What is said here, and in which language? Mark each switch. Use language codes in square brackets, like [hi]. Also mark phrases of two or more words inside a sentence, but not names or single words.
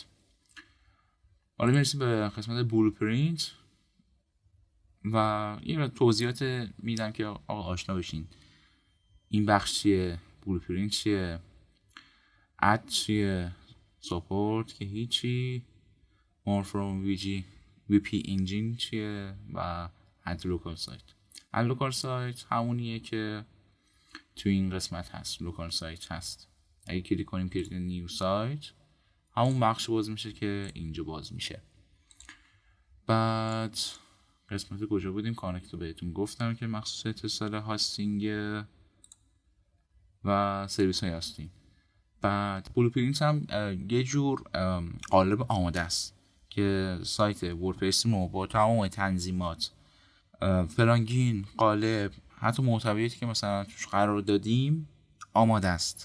[fa] حالا میرسیم به قسمت بلوپرینت و یه توضیحات میدم که آقا آشنا بشین. این بخش چیه، بلوپرینت چیه، اد چیه، ساپورت که هیچی، [en] more from VP engine [fa] چیه و [en] add local site. add local site [fa] همونیه که تو این قسمت هست، [en] local site [fa] هست. اگه کلیک کنیم [en] create new site [fa] همون بخش باز میشه که اینجا باز میشه. بعد قسمت کجا بودیم؟ کانکت رو بهتون گفتم که مخصوص اتصال هاستینگ و سرویس های هاستینگ. بعد بلوپرینت هم یه جور قالب آماده است که سایت وردپرس ما با تمام تنظیمات، پلاگین، قالب، حتی محتویاتی که مثلا توش قرار دادیم آماده است.